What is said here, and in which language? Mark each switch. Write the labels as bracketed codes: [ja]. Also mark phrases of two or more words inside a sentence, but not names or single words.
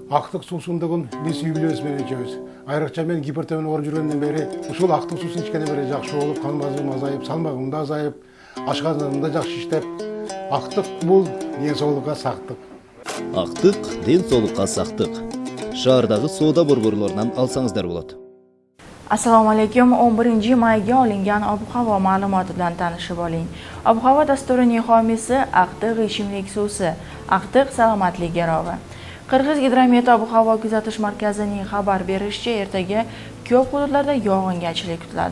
[ky] ақтық суусундугун биз үй бүлөбүз менен ичебиз. Айрыкча мен гипертонин ооруп жүргөндөн бери ушул актык суусун ичкенден бери жакшы болуп, кан басымым азайып, салмагым да азайып, ашказаным да жакшы иштеп, актык бул ден соолукка сактык. Ақтық ден соолукка сактык. Шаардагы соода борборлорунан алсаңыздар болот. [uz] Assalomu alaykum. 11 mayga olingan ob-havo ma'lumoti bilan tanishib oling. Ob-havo dasturining homiysi Aqtiq ichimlik suvsi, Aqtiq salomatlik garovi. Qirg'iz gidromet ob-havo kuzatish markazining xabar berishicha, ertaga ko'p hududlarda yog'ingarchilik kutiladi.